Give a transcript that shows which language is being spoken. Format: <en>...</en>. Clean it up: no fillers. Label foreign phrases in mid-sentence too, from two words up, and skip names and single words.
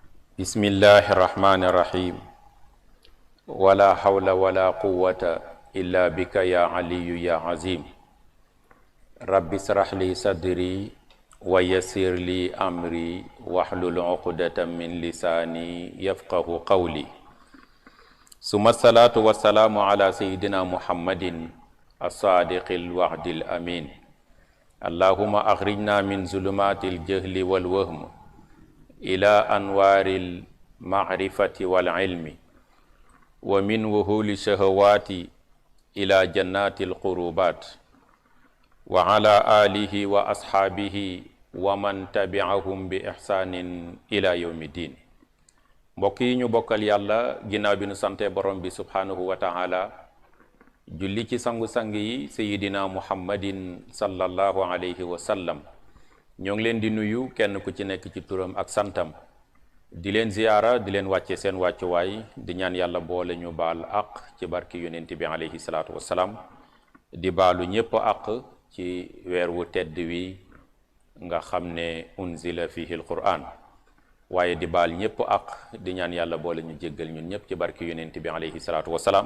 <ar>بسم الله الرحمن الرحيم ولا حول ولا قوة إلا بك يا علي يا عظيم رب اشرح لي صدري ويسر لي أمري واحلل عقدة من لساني يفقهوا قولي ثم الصلاة والسلام على سيدنا محمد الصادق الوعد الأمين اللهم أخرجنا من ظلمات الجهل والوهم إلى أنوار المعرفة والعلم ومن وحول الشهوات إلى جنات القربات وعلى آله وأصحابه ومن تبعهم بإحسان إلى يوم الدين.</ar> <wo>mbokk yi ñu bokkal yàlla ginnaaw bi nu sante borom bi</wo> <ar>سبحانه وتعالى</ar> <wo>julli ci sangu-sang yi</wo> <ar>سيدنا محمد صلى الله عليه وسلم.</ar> <wo>ñoo ngi leen di nuyu kenn ku ci nekk ci turam ak santam, di leen ziyaara, di leen wàcce seen wàccuwaay, di ñaan yàlla boole ñu baal àq ci barki yonent bi</wo> <ar>عليه الصلاة والسلام,</ar> <wo>di baalu ñépp àq ci weer wu tedd wi nga xam ne</wo> <ar>أنزل فيه القرآن,</ar> <wo>waaye di baal ñépp àq, di ñaan yàlla boole ñu jéggal ñun ñépp ci barki yonent bi</wo> <ar>عليه الصلاة والسلام.</ar>